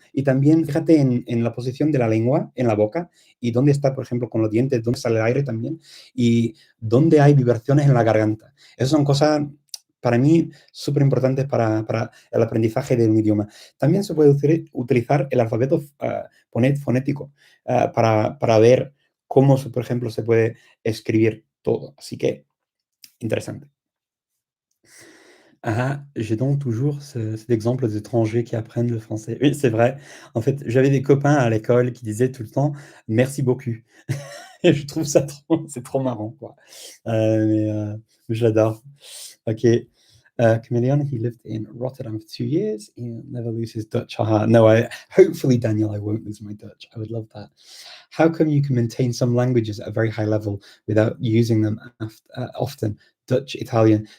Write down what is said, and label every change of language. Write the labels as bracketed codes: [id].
[es] Y también fíjate en la posición de la lengua en la boca y dónde está, por ejemplo, con los dientes, dónde sale el aire también y dónde hay vibraciones en la garganta. Esas son cosas, para mí, súper importantes para el aprendizaje de un idioma. También se puede utilizar el alfabeto fonético para ver cómo, por ejemplo, se puede escribir todo. Así que, interesante. [fr] Ah, j'ai donc toujours cet exemple d'étrangers qui apprennent le français. Oui, c'est vrai. En fait, j'avais des copains à l'école qui disaient tout le temps merci beaucoup. Et je trouve ça c'est trop marrant, quoi. Mais je l'adore. Ok. [en] Chameleon, he lived in Rotterdam for 2 years and never lose his Dutch. No, hopefully, Daniel, I won't lose my Dutch. I would love that. How come you can maintain some languages at a very high level without using them often? Dutch, Italian.